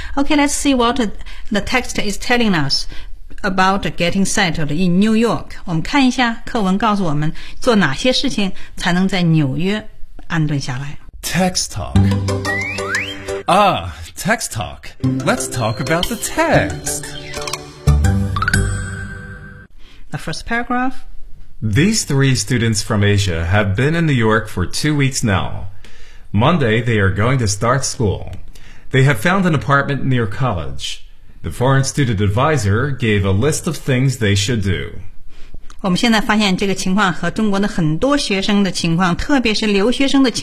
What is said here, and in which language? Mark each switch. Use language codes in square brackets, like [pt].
[en] Okay, let's see what the text is telling us about getting settled in New York。 [zh] 我们看一下课文告诉我们做哪些事情才能在纽约安顿下来。 [en] Text talk. Text talk. Let's talk about the text. The first paragraph. These three students from Asia have been in New York for 2 weeks now. Monday, they are going to start school. They have found an apartment near college. The foreign student advisor gave a list of things they should do. [zh] 我们现在发现这个情况和中国的很多学生的情况，特别是留学生的情况。